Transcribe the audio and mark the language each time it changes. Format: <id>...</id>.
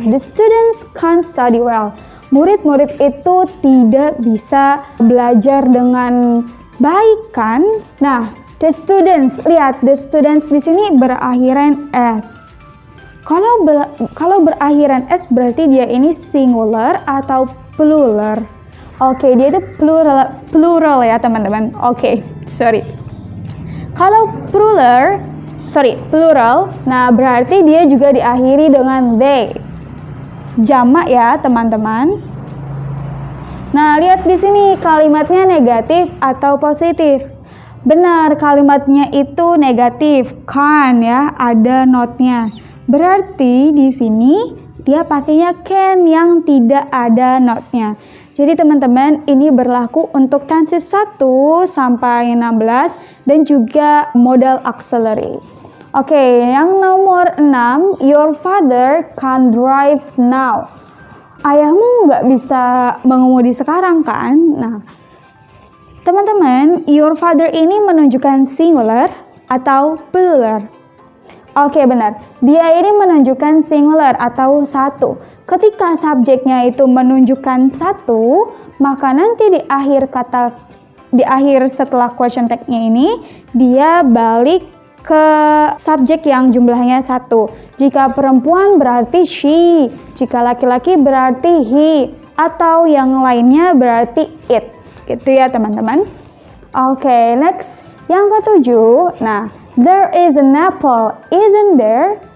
<en>The students can't study well.</en> <id>Murid-murid itu tidak bisa belajar dengan baik kan? Nah,</id> <en>the students,</en> <id>lihat the students di sini berakhiran s. Kalau berakhiran s berarti dia ini singular atau plural. Oke, dia itu plural ya teman-teman. Oke, sorry. Kalau plural, nah berarti dia juga diakhiri dengan they. Jamak ya teman-teman. Nah, lihat di sini kalimatnya negatif atau positif. Benar, kalimatnya itu negatif, can ya, ada notnya. Berarti di sini dia pakainya can yang tidak ada notnya. Jadi teman-teman, ini berlaku untuk tenses 1 sampai 16 dan juga modal auxiliary. Oke, yang nomor 6,</id> <en>your father can't drive now.</en> <id>Ayahmu nggak bisa mengemudi sekarang kan? Nah, teman-teman,</id> <en>your father</en> <id>ini menunjukkan singular atau plural? Oke, benar. Dia ini menunjukkan singular atau satu. Ketika subjeknya itu menunjukkan satu, maka nanti di akhir setelah question tag-nya ini, dia balik ke subjek yang jumlahnya satu. Jika perempuan berarti she, jika laki-laki berarti he, atau yang lainnya berarti it. Gitu ya teman-teman. Oke, next. Yang ketujuh, nah,</id> <en>there is an apple, isn't there?</en>